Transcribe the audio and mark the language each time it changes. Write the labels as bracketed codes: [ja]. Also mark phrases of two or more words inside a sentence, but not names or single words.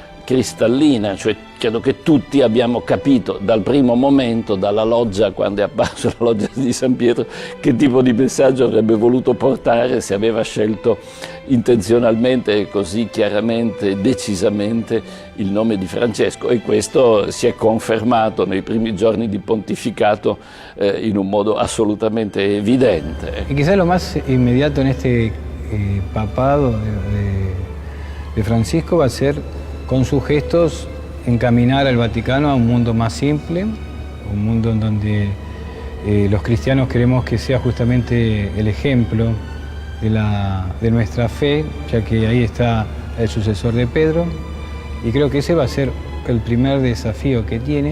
[it] cristallina, cioè credo che tutti abbiamo capito dal primo momento, dalla loggia, quando è apparso la loggia di San Pietro, che tipo di messaggio avrebbe voluto portare se aveva scelto intenzionalmente e così chiaramente, decisamente il nome di Francesco, e questo si è confermato nei primi giorni di pontificato in un modo assolutamente evidente. [es] Y quizás lo más inmediato en este papado de Francisco va a ser, con sus gestos, encaminar al Vaticano a un mundo más simple, un mundo en donde los cristianos queremos que sea justamente el ejemplo de nuestra fe, ya que ahí está el sucesor de Pedro, y creo que ese va a ser el primer desafío que tiene.